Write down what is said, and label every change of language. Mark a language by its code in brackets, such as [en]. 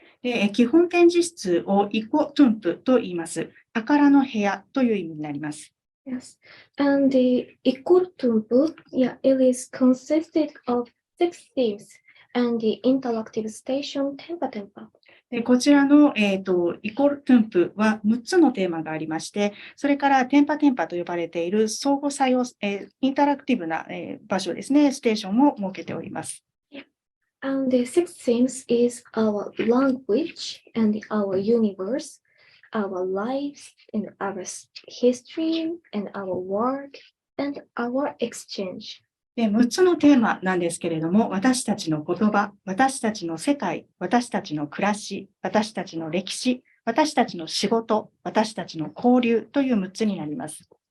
[ja] で基本展示室をイコトゥンプと言います。宝の部屋という意味になります。 [en] Yes, and the Ikor Tumpu, yeah, it is consisted of 6 themes and the interactive station Tempa Tempa. [ja] でこちらの、イコルトゥンプは6つのテーマがありまして、それからテンパテンパと呼ばれている相互作用、インタラクティブな、場所ですね、ステーションを設けております。 [en] And the 6 themes is our language and our universe, our lives and our history and our work and our exchange. [ja] で6つのテーマなんですけれども、私たちの言葉、私たちの世界、私たちの暮らし、私たちの歴史、私たちの仕事、私たちの交流という6つになります。